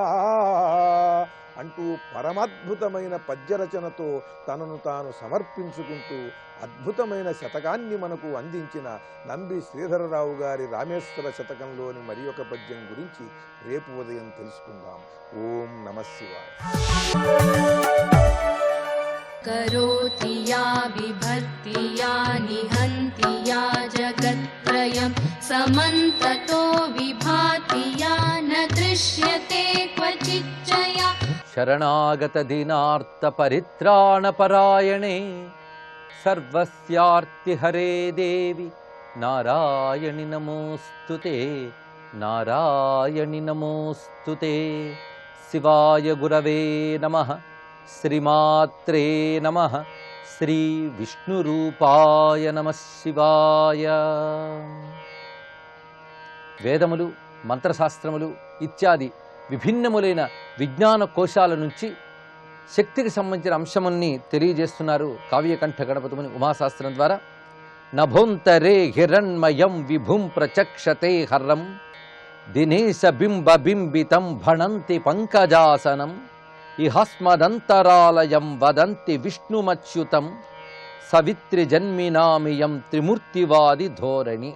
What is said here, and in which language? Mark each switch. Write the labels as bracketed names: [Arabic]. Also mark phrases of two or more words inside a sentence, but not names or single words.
[Telugu] అంటూ పరమాద్భుతమైన పద్యరచనతో తనను తాను సమర్పించుకుంటూ అద్భుతమైన శతకాన్ని మనకు అందించిన నంబి శ్రీధరరావు గారి రామేశ్వర శతకంలోని మరి ఒక పద్యం గురించి రేపు ఉదయం తెలుసుకుందాం. [Sanskrit] ఓం నమః శివాయ. करोति या बिभर्ति या निहन्ति या जगत्त्रयं समन्ततो विभाति या न दृश्यते क्वचिच्च या. शरणागत दीनार्त परित्राण परायणे सर्वस्यार्ति हरे देवी नारायणि नमोस्तुते नारायणि नमोस्तुते. शिवाय गुरवे नमः. श्रीमात्रे नमः. श्री विष्णुरूपाय नमः शिवाय. [Telugu] వేదములు, మంత్రశాస్త్రములు ఇత్యాది విభిన్నములైన విజ్ఞాన కోశాల నుంచి శక్తికి సంబంధించిన అంశముల్ని తెలియజేస్తున్నారు కావ్యకంఠ గణపతిముని ఉమాశాస్త్రం ద్వారా. [Sanskrit] నభోంతరే హిరణ్మయం విభుం ప్రచక్షతే హర్రం దినేశ బింబ బింబితం భణంతి పంకజాసనం ఇహస్మదంతరాలయం వదంతి విష్ణుమచ్యుతం సవిత్రి జన్మినామియం త్రిమూర్తివాది ధోరణి.